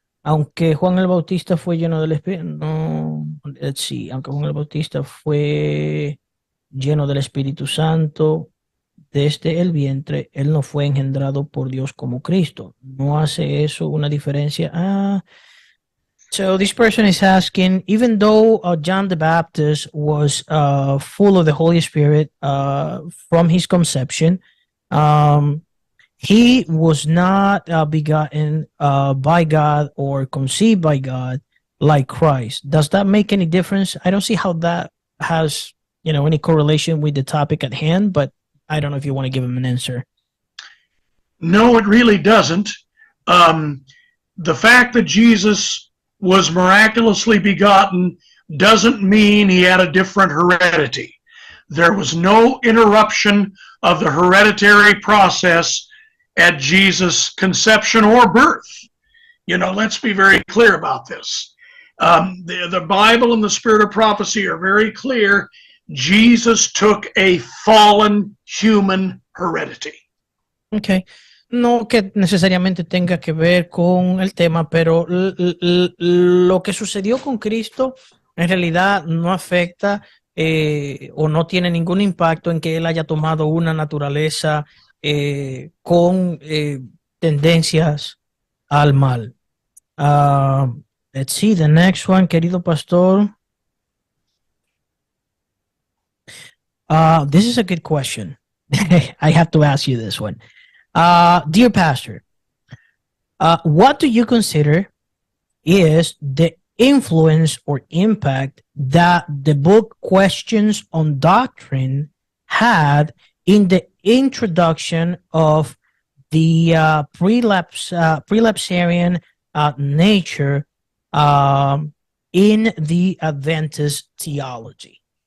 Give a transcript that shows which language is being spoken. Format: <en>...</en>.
<es>Aunque Juan el Bautista fue lleno del Espíritu, no,</es> <en>let's see,</en> <es>aunque Juan el Bautista fue lleno del Espíritu Santo desde el vientre, él no fue engendrado por Dios como Cristo. ¿No hace eso una diferencia?</es> <en>So this person is asking, even though John the Baptist was full of the Holy Spirit from his conception, he was not begotten by God or conceived by God like Christ. Does that make any difference? I don't see how that has, any correlation with the topic at hand, but I don't know if you want to give him an answer. No, it really doesn't. The fact that Jesus was miraculously begotten doesn't mean he had a different heredity. There was no interruption of the hereditary process at Jesus' conception or birth. Let's be very clear about this. The Bible and the Spirit of Prophecy are very clear. Jesus took a fallen human heredity. Okay.</en> <es>No que necesariamente tenga que ver con el tema, pero lo que sucedió con Cristo en realidad no afecta o no tiene ningún impacto en que él haya tomado una naturaleza con tendencias al mal.</es> <en>Let's see, the next one,</en> <es>querido pastor.</es> <en>This is a good question. I have to ask you this one. Dear pastor, what do you consider is the influence or impact that the book Questions on Doctrine had in the introduction of the prelapsarian nature in the Adventist theology?</en>